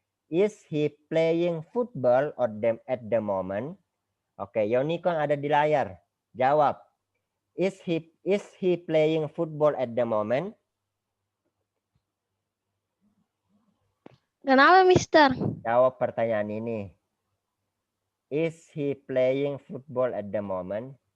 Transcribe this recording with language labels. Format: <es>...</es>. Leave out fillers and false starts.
<en>Is he playing football at the moment?</en> <id>Oke, Yoniko yang ada di layar. Jawab.</id> <en>Is he playing football at the moment?</en> <id>Kenapa, Mister? Jawab pertanyaan ini.</id> <en>Is he playing football at the moment?</en>